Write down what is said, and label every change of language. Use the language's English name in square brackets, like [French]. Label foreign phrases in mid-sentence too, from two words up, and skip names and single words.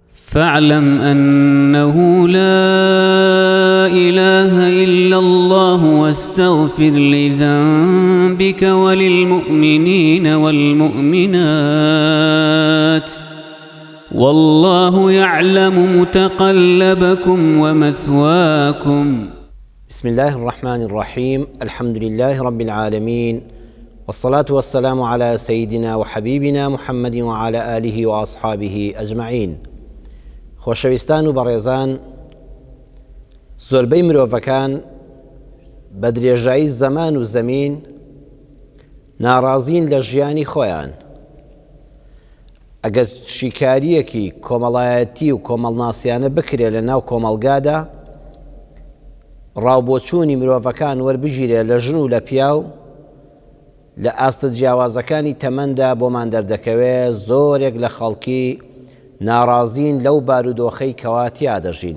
[Arabic] فاعلم أنه لا إله إلا الله واستغفر لذنبك وللمؤمنين والمؤمنات والله يعلم متقلبكم ومثواكم. بسم الله الرحمن الرحيم. الحمد لله رب العالمين، والصلاة والسلام على سيدنا وحبيبنا محمد وعلى آله وأصحابه أجمعين. [Central Kurdish] خۆشەویستان و بەڕێزان، زۆربەی مرۆڤەکان بە درێژایی زەمان و زەمین ناڕازین لە ژیانی خۆیان. ئەگەر شیکاریەکی کۆمەڵایەتی و کۆمەڵناسیانە بکرێ لە ناو کۆمەڵگادا، ڕاوبۆچوونی مرۆڤەکان وەربژیرێ لە ژن و لە پیاو، لە ئاستە جیاوازەکانی تەمەندا بۆمان دەردەکەوێ زۆرێک لە خەڵکی ناڕازین لەو بارودۆخەی کەواتیا دەژین.